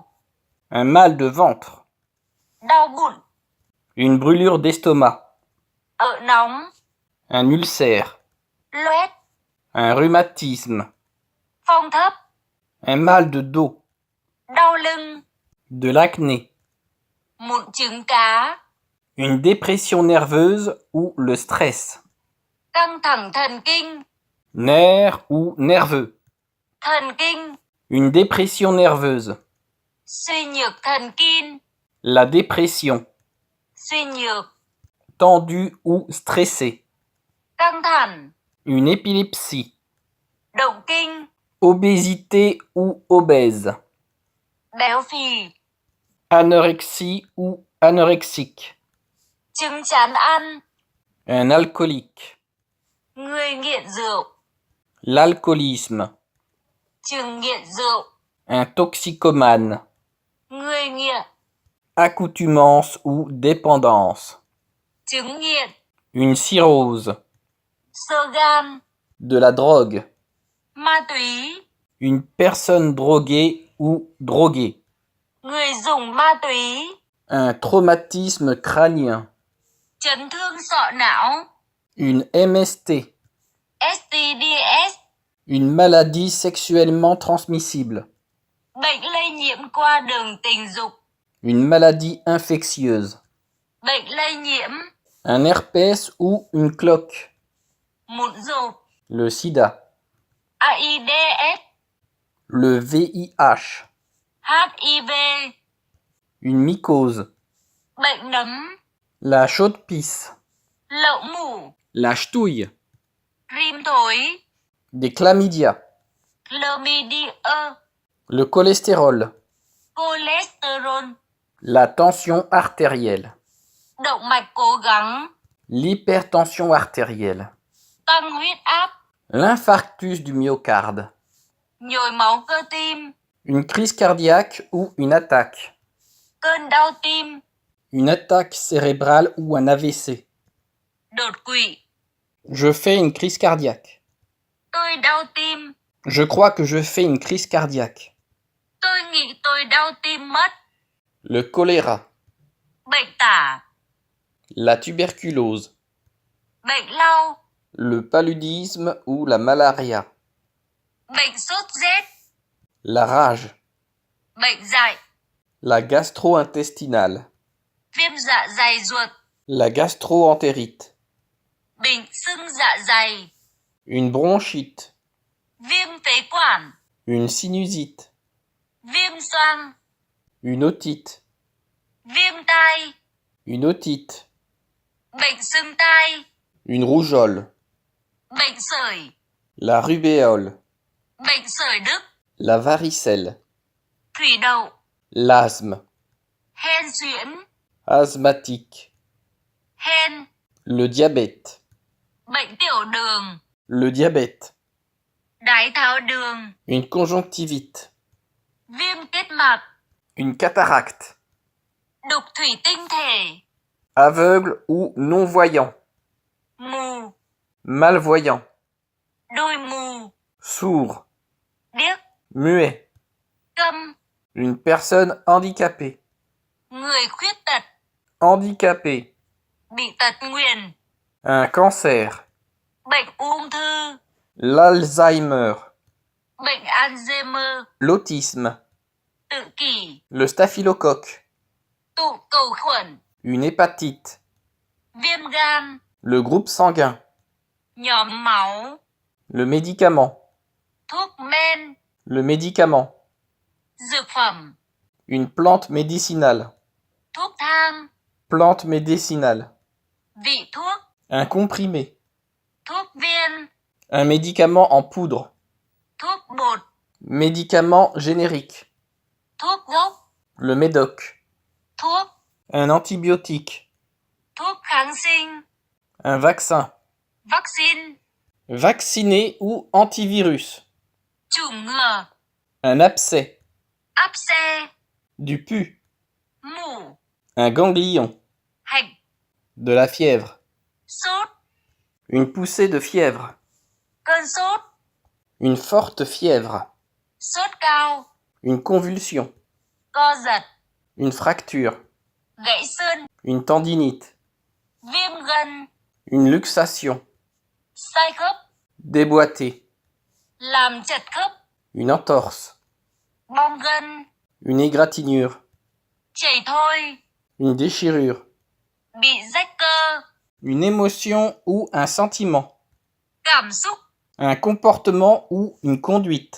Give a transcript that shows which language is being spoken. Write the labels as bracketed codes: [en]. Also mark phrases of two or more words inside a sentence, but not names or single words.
[fr] un mal de ventre, [vi] Đau bụng. [fr] une brûlure d'estomac, [vi] Ợ nóng. [fr] un ulcère, [vi] Loét. [fr] un rhumatisme, [vi] Phong thấp. [fr] un mal de dos, [vi] Đau lưng. [fr] de l'acné, [vi] Mụn trứng cá. [fr] une dépression nerveuse ou le stress, [vi] Căng thẳng thần kinh. [fr] nerf ou nerveux, [vi] Thần kinh. [fr] une dépression nerveuse, [vi] Suy nhược thần kinh. [fr] la dépression, [vi] Suy nhược. [fr] tendu ou stressé, [vi] Căng thẳng. [fr] une épilepsie, [vi] Động kinh. [fr] obésité ou obèse, [vi] Béo phì. [fr] anorexie ou anorexique, [vi] Chứng chán ăn. [fr] un alcoolique, [vi] Người nghiện rượu. [fr] l'alcoolisme, [vi] Chứng nghiện rượu. [fr] un toxicomane, [vi] Người nghiện. [fr] accoutumance ou dépendance, [vi] Chứng nghiện. [fr] une cirrhose, [vi] Xơ gan. [fr] de la drogue, [vi] Ma túy. [fr] une personne droguée ou droguée, [vi] Người dùng ma túy. [fr] un traumatisme crânien, [vi] Chấn thương sọ não. [fr] une MST, [vi] STDs. [fr] une maladie sexuellement transmissible, [vi] Bệnh lây nhiễm qua đường tình dục. [fr] une maladie infectieuse, [vi] Bệnh lây nhiễm. [fr] un herpès ou une cloque, [vi] Mụn rộp. [fr] le sida, [vi] AIDS. [fr] le VIH, [vi] HIV. [fr] une mycose, [vi] Bệnh nấm. [fr] la chaude-pisse, [vi] Lậu mủ. [fr] la ch'touille, [vi] Rim thối. [fr] des chlamydia, [vi] Chlamydia. [fr] le cholestérol, [vi] Cholesterol. [fr] la tension artérielle, [vi] Động mạch cố gắng. [fr] l'hypertension artérielle, [vi] Tăng huyết áp. [fr] l'infarctus du myocarde, [vi] Nhồi máu cơ tim. [fr] une crise cardiaque ou une attaque, [vi] Cơn đau tim. [fr] une attaque cérébrale ou un AVC. [vi] Đột quỵ. [fr] Je fais une crise cardiaque. [vi] Tôi đau tim. [fr] Je crois que je fais une crise cardiaque. [vi] Tôi nghĩ tôi đau tim mất. [fr] Le choléra, [vi] Bệnh tả. [fr] la tuberculose, [vi] Bệnh lau. [fr] le paludisme ou la malaria, [vi] Bệnh sốt rét. [fr] la rage, [vi] Bệnh dại. [fr] la gastro-intestinale, [vi] Viêm dạ dày ruột. [fr] la gastro-entérite, [vi] Bệnh sưng dạ dày. [fr] une bronchite, [vi] Viêm phế quản. [fr] une sinusite, [vi] Viêm xoang. [fr] une otite, [vi] Viêm tai. [fr] une otite, [vi] Bệnh sưng tai. [fr] une rougeole, [vi] Bệnh sởi. [fr] la rubéole, [vi] Bệnh sởi Đức. [fr] la varicelle, [vi] Thủy đậu. [fr] l'asthme, [vi] Hen suyễn. [fr] asthmatique, [vi] Hen. [fr] le diabète, [vi] Bệnh tiểu đường. [fr] le diabète, [vi] Đái tháo đường. [fr] une conjonctivite, [vi] Viêm kết mạc. [fr] une cataracte, [vi] Đục thủy tinh thể. [fr] aveugle ou non-voyant, [vi] Mù. [fr] malvoyant, [vi] Đôi mù. [fr] sourd, [vi] Điếc. [fr] muet, [vi] Câm. [fr] une personne handicapée, [vi] Người khuyết tật. [fr] handicapé, [vi] Bị tật nguyền. [fr] un cancer, [vi] Bệnh ung thư. [fr] l'Alzheimer, [vi] Bệnh Alzheimer. [fr] l'autisme, [vi] Tự kỷ. [fr] le staphylocoque, [vi] Tụ cầu khuẩn. [fr] une hépatite, [vi] Viêm gan. [fr] le groupe sanguin, [vi] Nhóm máu. [fr] le médicament, [vi] Thuốc men. [fr] le médicament, [vi] Dược phẩm. [fr] une plante médicinale, [vi] Thuốc thang. [fr] plante médicinale, [vi] Vị thuốc. [fr] un comprimé, [vi] Thuốc viên. [fr] un médicament en poudre, [vi] Thuốc bột. [fr] médicament générique, [vi] Thuốc gốc. [fr] le médoc, [vi] Thuốc. [fr] un antibiotique, [vi] Thuốc kháng sinh. [fr] un vaccin, [vi] Vaccine. [fr] vacciné ou antivirus, [vi] Chủng ngừa. [fr] un abcès, [vi] Áp xe. [fr] du pus, [vi] Mủ. [fr] un ganglion, [vi] Hạch. [fr] de la fièvre, [vi] Sốt. [fr] une poussée de fièvre, [vi] Cơn sốt. [fr] une forte fièvre, [vi] Sốt cao. [fr] une convulsion, [vi] Co giật. [fr] une fracture, [vi] Gãy xương. [fr] une tendinite, [vi] Viêm gân. [fr] une luxation, [vi] Sai khớp. [fr] déboîté, [vi] Làm chật khớp. [fr] une entorse, [vi] Bong gân. [fr] une égratignure, [vi] Chảy thôi. [fr] une déchirure, [vi] Bị rách cơ. [fr] une émotion ou un sentiment, [vi] Cảm xúc. [fr] un comportement ou une conduite,